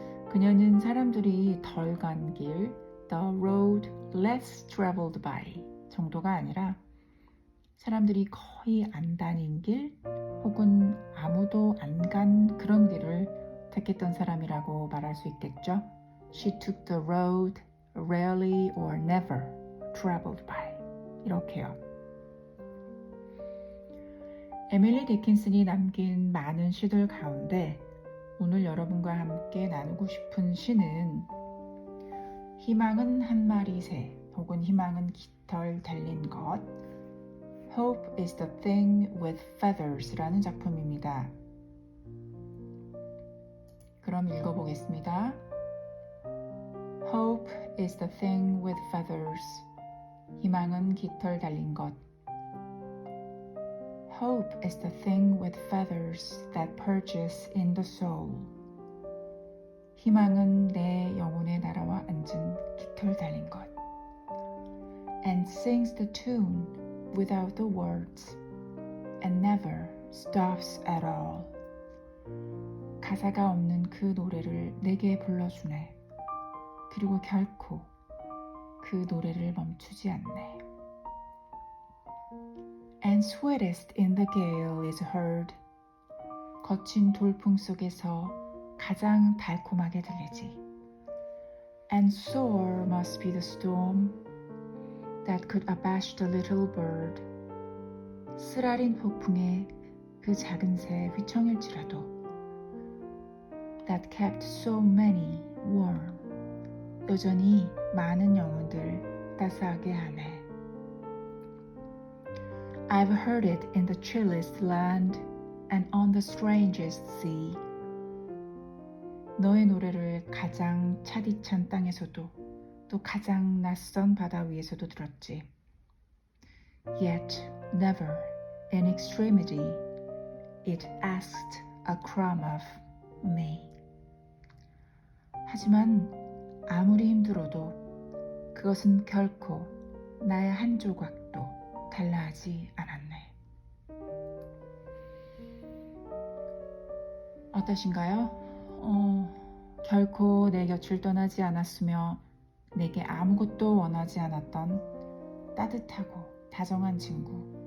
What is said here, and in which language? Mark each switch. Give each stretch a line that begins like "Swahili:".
Korean: 그녀는 사람들이 덜 간 길,
English: The Road Less Traveled By
Korean: 정도가 아니라 사람들이 거의 안 다닌 길 혹은 아무도 안 간 그런 길을 택했던 사람이라고 말할 수 있겠죠.
English: She took the road rarely or never traveled by.
Korean: 이렇게요. 에밀리 디킨슨이 남긴 많은 시들 가운데 오늘 여러분과 함께 나누고 싶은 시는 희망은 한 마리 새 혹은 희망은 깃털 달린 것
English: Hope is the thing with feathers
Korean: 라는 작품입니다. 그럼 읽어보겠습니다.
English: Hope is the thing with feathers.
Korean: 희망은 깃털 달린 것.
English: Hope is the thing with feathers that perches in the soul.
Korean: 희망은 내 영혼에 날아와 앉은 깃털 달린 것.
English: And sings the tune without the words and never stops at all.
Korean: 가사가 없는 그 노래를 내게 불러주네. 그리고 결코 그 노래를 멈추지 않네.
English: And sweetest in the gale is heard.
Korean: 거친 돌풍 속에서 가장 달콤하게 들리지.
English: And sore must be the storm that could abash the little bird.
Korean: 쓰라린 폭풍에 그 작은 새 휘청일지라도
English: that kept so many warm.
Korean: 여전히 많은 영혼들 따스하게 하네.
English: I've heard it in the chillest land and on the strangest sea.
Korean: 너의 노래를 가장 차디찬 땅에서도 또 가장 낯선 바다 위에서도 들었지.
English: Yet never in extremity it asked a crumb of me.
Korean: 하지만 아무리 힘들어도 그것은 결코 나의 한 조각도 달라하지 않았네. 어떠신가요? 결코 내 곁을 떠나지 않았으며 내게 아무것도 원하지 않았던 따뜻하고 다정한 친구.